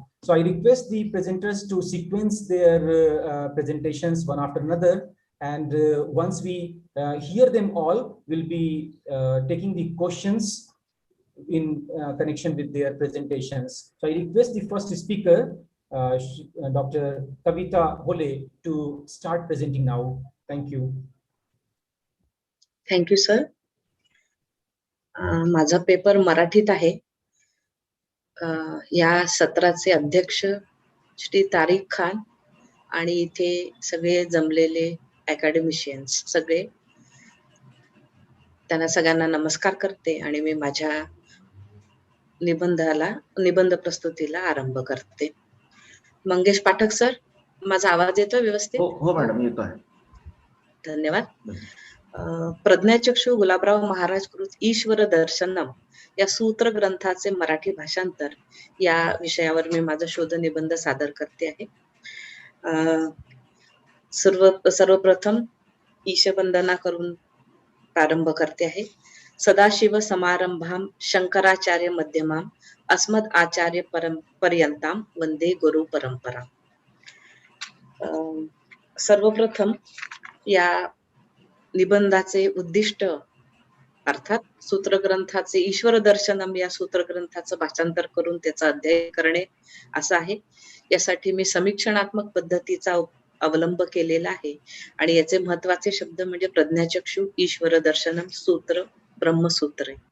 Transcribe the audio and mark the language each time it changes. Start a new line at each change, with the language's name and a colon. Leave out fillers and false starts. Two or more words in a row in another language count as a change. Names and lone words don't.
English: So I request the presenters to sequence their presentations one after another, And once we hear them all, we'll be taking the questions in connection with their presentations. So I request the first speaker, Dr. Kavita Hole, to start presenting now. Thank you. Thank you sir.
Marathi: माझा पेपर मराठीत आहे. या सत्राचे अध्यक्ष श्री तारिक खान आणि इथे सगळे जमलेले अकॅडमिशियन्स सगळे, त्यांना सगळ्यांना नमस्कार करते आणि मी माझ्या निबंध प्रस्तुतीला आरंभ करते. मंगेश पाठक सर, माझा आवाज येतो व्यवस्थित? हो मॅडम, येतो आहे. धन्यवाद. प्रज्ञाचक्षु गुलाबराव महाराज कृत ईश्वर दर्शनम या सूत्र ग्रंथाचे मराठी भाषांतर या विषयावर मी माझा शोध निबंध सादर करते आहे. सर्वप्रथम ईशवंदना करून प्रारंभ करते आहे.
Sanskrit: सदाशिव समारंभाम शंकराचार्य मध्यमाम अस्मद आचार्य पर्यंताम वंदे गुरु परंपरा.
Marathi: सर्वप्रथम या निबंधाचे उद्दिष्ट अर्थात सूत्रग्रंथाचे ईश्वर दर्शनम या सूत्रग्रंथाचं भाषांतर करून त्याचा अध्ययन करणे असं आहे. यासाठी मी समीक्षणात्मक पद्धतीचा अवलंब केलेला आहे आणि याचे महत्वाचे शब्द म्हणजे प्रज्ञाचक्षु, ईश्वर दर्शनम, सूत्र, ब्रह्मसूत्र.